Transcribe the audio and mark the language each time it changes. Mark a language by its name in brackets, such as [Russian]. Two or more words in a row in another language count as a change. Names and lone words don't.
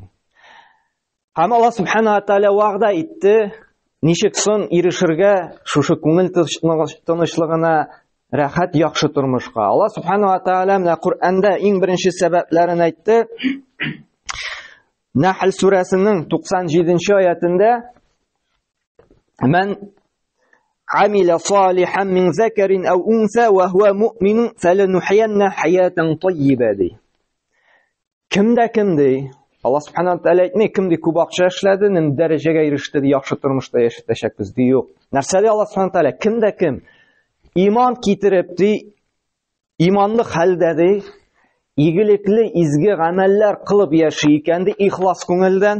[Tatar] Һәм Аллаһ [Arabic] سبحانه وتعالى [Tatar] вәгъдә итте, ничек сон ирешергә шушы күңел тынычлыгына, рәхәт яхшы тормышка. Аллаһ [Arabic] سبحانه وتعالى [Tatar] менә Коръәндә иң беренче сәбәпләрен әйтте. Нәхл сүрәсенең 97-нче аятында: [Arabic] "من عمل صالحا من ذكر أو أنثى وهو مؤمن فلنحيينه حياة طيبة" ди. [Tatar] Кем ди? Аллаһ [Arabic] سبحانه وتعالى [Tatar] әйтмәй, кем ди күп акча эшләде, нинди дәрәҗәгә иреште ди, яхшы тормышта яшәтәчәкбез ди, юк. Нәрсә ди Аллаһ [Arabic] سبحانه وتعالى? [Tatar] Кем? Иман китереп ди, иманлы хәлдә ди, игелекле, изге гамәлләр кылып яши икән ди, ихлас күңелдән.